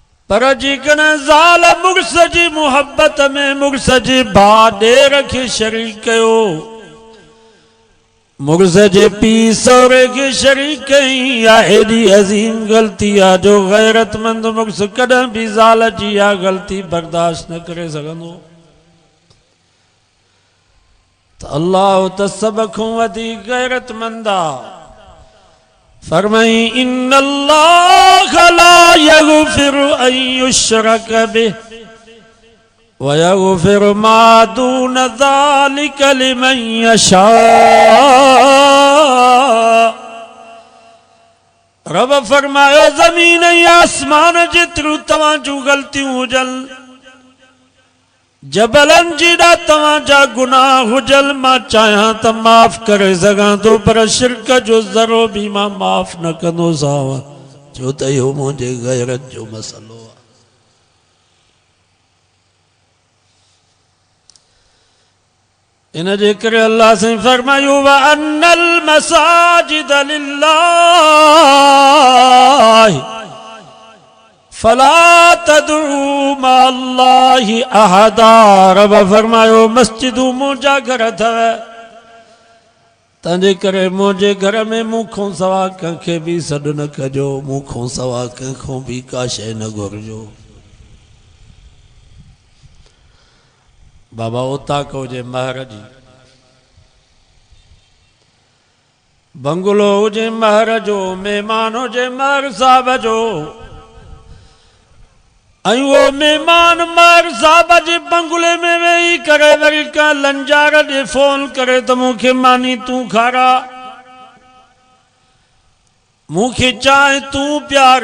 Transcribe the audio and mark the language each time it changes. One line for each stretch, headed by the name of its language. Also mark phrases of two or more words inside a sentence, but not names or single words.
Sindhi: पर जेकॾहिं ज़ाल मुड़स जी मुहबत में मुड़स जे भाउ ॾेर खे शरीक कयो, मुड़स जे पीउ सहुरे खे शरीक कई, या एॾी अज़ीम ग़लती आहे जो गैरतमंद मुड़स कॾहिं बि ज़ाल जी इहा ग़लती बर्दाश्त न करे सघंदो। त अल्लाह त सभ खां वधीक गैरतमंद आहे।
Arabic: फरमाई إن الله لا يغفر أن يشرك به ويغفر ما دون ذلك لمن يشاء.
Sindhi: रब फरमायो ज़मीन ऐं आसमान जेतिरियूं तव्हां जूं ग़लतियूं हुजनि, जबलन जीड़ा तव्हांजा गुनाह हुजल, मां चाहियां त माफ़ करे सघां थो, पर शिरक जो ज़रो बि मां माफ़ न कंदोसांव, छो त इहो मुंहिंजे गैरत जो मसलो आहे। इन जे करे अल्लाह साईं फरमायो
Arabic: وأن المساجد لله فلا تدعوا مع الله أحدا.
Sindhi: रब फरमायो मस्जिदूं मुंहिंजा घर अथव, तंहिंजे करे मुंहिंजे घर में मूंखों सवा कंहिंखे बि सॾु न कजो, मूंखों सवा कंहिंखों बि का शइ न घुरिजो। बाबा ओताक हुजे महर जी, बंगलो हुजे महर जो, महिमान हुजे महर साहब जो, ऐं उहो महिमान महर साहब जे बंगले में वेही करे वरी का लंजार ॾे फोन करे त मूंखे मानी तूं खारा, मूंखे चांहि तूं प्यार।